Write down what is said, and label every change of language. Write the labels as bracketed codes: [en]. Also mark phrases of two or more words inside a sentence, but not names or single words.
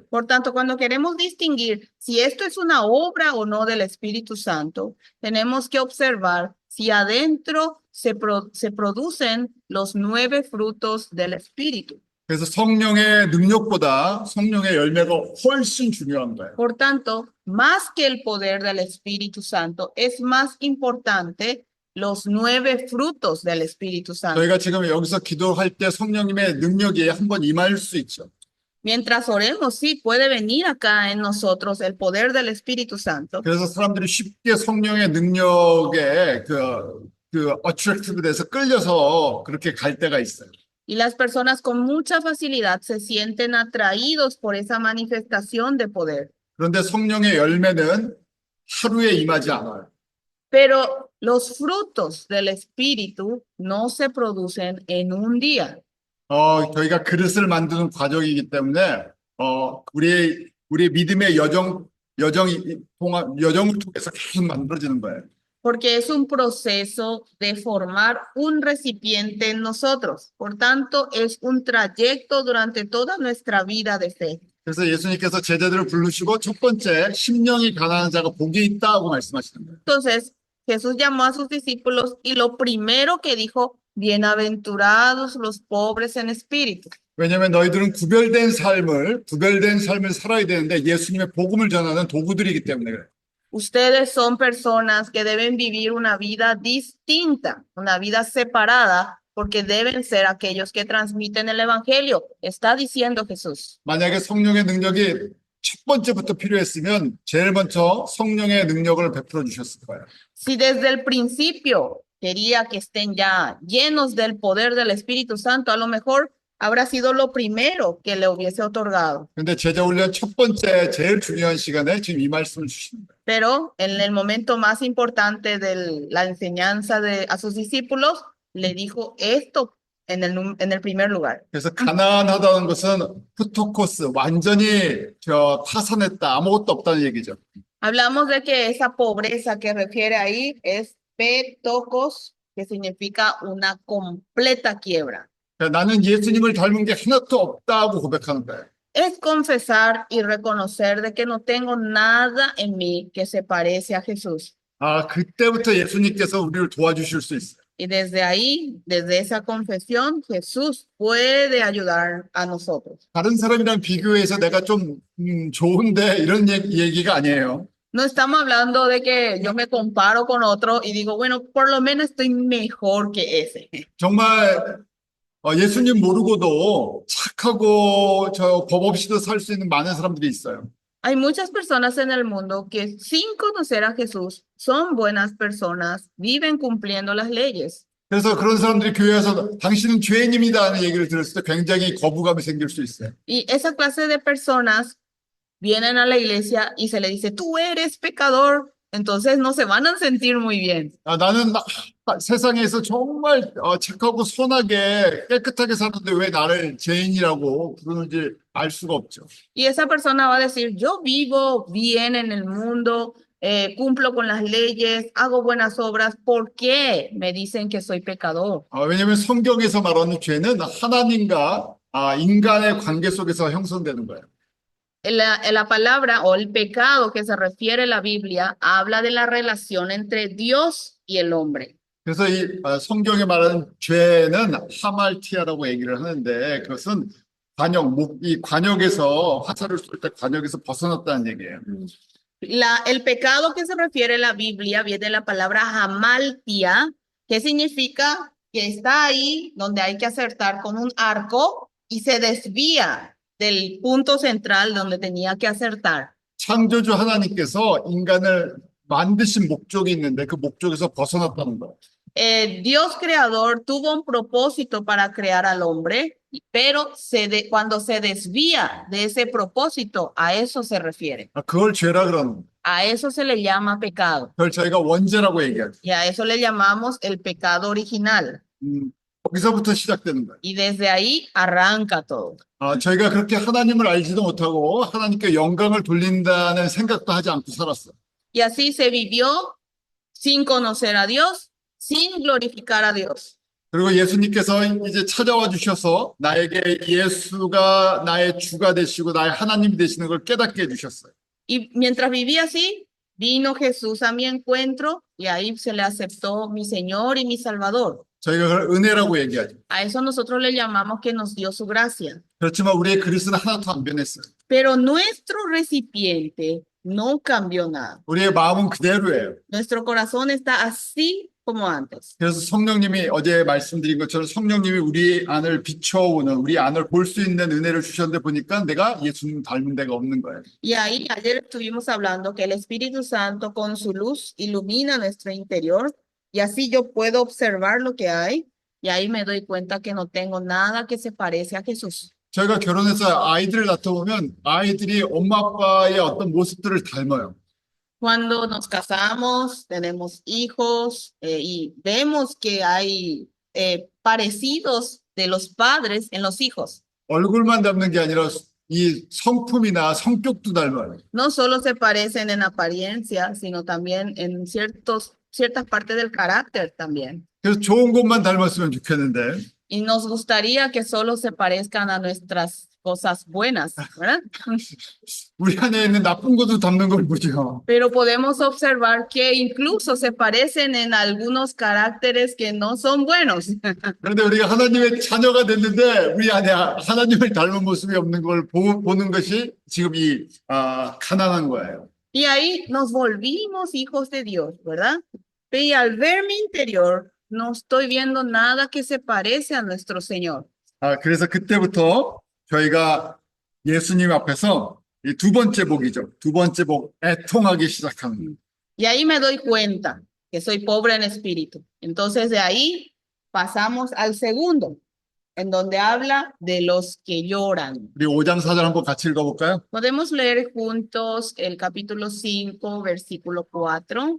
[es] Por tanto, cuando queremos distinguir si esto es una obra o no del Espíritu Santo, tenemos que observar si adentro se producen los 9 frutos del Espíritu. [ko] 그래서 성령의 능력보다 성령의 열매가 훨씬 중요한 거예요. [es] Por tanto, más que el poder del Espíritu Santo, es más importante los 9 frutos del Espíritu Santo. [ko] 저희가 지금 여기서 기도할 때 성령님의 능력이 한번 임할 수 있죠. [es] Mientras oremos, sí, puede venir acá en nosotros el poder del Espíritu Santo. [ko] 그래서 사람들이 쉽게 성령의 능력에 그 어트랙티브 돼서 끌려서 그렇게 갈 때가 있어요. [es] Y las personas con mucha facilidad se sienten atraídos por esa manifestación de poder. [ko] 그런데 성령의 열매는 하루에 임하지 않아요. [es] Pero los frutos del Espíritu no se producen en un día. [ko] 저희가 그릇을 만드는 과정이기 때문에 우리의 믿음의 여정을 통해서 계속 만들어지는 거예요. [es] Porque es un proceso de formar un recipiente en nosotros. Por tanto, es un trayecto durante toda nuestra vida de fe. [ko] 그래서 예수님께서 제자들을 부르시고 첫 번째 심령이 가난한 자가 복이 있다고 말씀하시는 거예요. [es] Entonces, Jesús llamó a sus discípulos y lo primero que dijo, bienaventurados los pobres en espíritu. [ko] 왜냐하면 너희들은 구별된 삶을 살아야 되는데 예수님의 복음을 전하는 도구들이기 때문에 그래요. [es] Ustedes son personas que deben vivir una vida distinta, una vida separada, porque deben ser aquellos que transmiten el evangelio. Está diciendo Jesús. [ko] 만약에 성령의 능력이 첫 번째부터 필요했으면 제일 먼저 성령의 능력을 베풀어 주셨을 거예요. [es] Si desde el principio quería que estén ya llenos del poder del Espíritu Santo, a lo mejor habrá sido lo primero que le hubiese otorgado. [ko] 근데 제자 훈련 첫 번째 제일 중요한 시간에 지금 이 말씀을 주시는 거예요. [es] Pero en el momento más importante de la enseñanza a sus discípulos, le dijo esto en el primer lugar. [ko] 그래서 가난하다는 것은 푸토코스, 완전히 타산했다, 아무것도 없다는 얘기죠. [es] Hablamos de que esa pobreza que refiere ahí es petokos, que significa una completa quiebra. [ko] 나는 예수님을 닮은 게 하나도 없다고 고백하는 거예요. [es] es confesar y reconocer de que no tengo nada en mí que se parece a Jesús. [ko] 그때부터 예수님께서 우리를 도와주실 수 있어요. [es] Y desde ahí, desde esa confesión, Jesús puede ayudar a nosotros. [ko] 다른 사람이랑 비교해서 내가 좀 좋은데 이런 얘기가 아니에요. [es] No estamos hablando de que yo me comparo con otro y digo, bueno, por lo menos estoy mejor que ese. [ko] 정말 예수님 모르고도 착하고 저 법 없이도 살 수 있는 많은 사람들이 있어요. [es] Hay muchas personas en el mundo que sin conocer a Jesús son buenas personas, viven cumpliendo las leyes. [ko] 그래서 그런 사람들이 교회에서 당신은 죄인입니다 하는 얘기를 들었을 때 굉장히 거부감이 생길 수 있어요. [es] Y esa clase de personas vienen a la iglesia y se le dice, tú eres pecador, entonces no se van a sentir muy bien. [ko] 나는 세상에서 정말 착하고 선하게 깨끗하게 사는데 왜 나를 죄인이라고 부르는지 알 수가 없죠. [es] Y esa persona va a decir, yo vivo bien en el mundo, cumplo con las leyes, hago buenas obras, ¿por qué me dicen que soy pecador? [ko] 왜냐하면 성경에서 말하는 죄는 하나님과 인간의 관계 속에서 형성되는 거예요. [es] La palabra o el pecado que se refiere a la Biblia habla de la relación entre Dios y el hombre. [ko] 그래서 이 성경에 말하는 죄는 하말티아라고 얘기를 하는데 그것은 이 관역에서 화살을 쏠 때 관역에서 벗어났다는 얘기예요. [es] El pecado que se refiere a la Biblia viene de la palabra hamaltia, que significa que está ahí donde hay que acertar con un arco y se desvía del punto central donde tenía que acertar. [ko] 창조주 하나님께서 인간을 만드신 목적이 있는데 그 목적에서 벗어났다는 거예요. [es] Dios creador tuvo un propósito para crear al hombre, pero cuando se desvía de ese propósito, a eso se refiere. [ko] 그걸 죄라 그러는 거예요. [es] A eso se le llama pecado. [ko] 그걸 저희가 원죄라고 얘기하죠. [es] Y a eso le llamamos el pecado original. [ko] 거기서부터 시작되는 거예요. [es] Y desde ahí arranca todo. [ko] 저희가 그렇게 하나님을 알지도 못하고 하나님께 영광을 돌린다는 생각도 하지 않고 살았어요. [es] Y así se vivió sin conocer a Dios, sin glorificar a Dios. [ko] 그리고 예수님께서 이제 찾아와 주셔서 나에게 예수가 나의 주가 되시고 나의 하나님이 되시는 걸 깨닫게 해주셨어요. [es] Y mientras vivía así, vino Jesús a mi encuentro y ahí se le aceptó mi Señor y mi Salvador. [ko] 저희가 그걸 은혜라고 얘기하죠. [es] A eso nosotros le llamamos que nos dio su gracia. [ko] 그렇지만 우리의 그릇은 하나도 안 변했어요. [es] Pero nuestro recipiente no cambió nada. [ko] 우리의 마음은 그대로예요. [es] Nuestro corazón está así como antes. [ko] 그래서 성령님이 어제 말씀드린 것처럼 성령님이 우리 안을 비춰오는 우리 안을 볼 수 있는 은혜를 주셨는데 보니까 내가 예수님 닮은 데가 없는 거예요. [es] Y ahí ayer estuvimos hablando que el Espíritu Santo con su luz ilumina nuestro interior y así yo puedo observar lo que hay y ahí me doy cuenta que no tengo nada que se parece a Jesús. [ko] 저희가 결혼해서 아이들을 낳아보면 아이들이 엄마 아빠의 어떤 모습들을 닮아요. [es] Cuando nos casamos, tenemos hijos y vemos que hay parecidos de los padres en los hijos. [ko] 얼굴만 닮는 게 아니라 이 성품이나 성격도 닮아요. [es] No solo se parecen en apariencia, sino también en ciertas partes del carácter también. [ko] 그래서 좋은 것만 닮았으면 좋겠는데 [es] Y nos gustaría que solo se parezcan a nuestras cosas buenas, ¿verdad? [ko] 우리 안에 있는 나쁜 것도 닮는 걸 보죠. [es] Pero podemos observar que incluso se parecen en algunos caracteres que no son buenos. [ko] 그런데 우리가 하나님의 자녀가 됐는데 우리 안에 하나님을 닮은 모습이 없는 걸 보는 것이 지금 이 가난한 거예요. [es] Y ahí nos volvimos hijos de Dios, ¿verdad? Y al ver mi interior, no estoy viendo nada que se parece a nuestro Señor. [ko] 그래서 그때부터 저희가 예수님 앞에서 이 두 번째 복이죠. 두 번째 복, 애통하기 시작하는 거예요. [es] Y ahí me doy cuenta que soy pobre en espíritu. Entonces de ahí pasamos al segundo, en donde habla de los que lloran. [ko] 우리 5장 4절 한번 같이 읽어볼까요? [es] Podemos leer juntos el capítulo 5, versículo 4.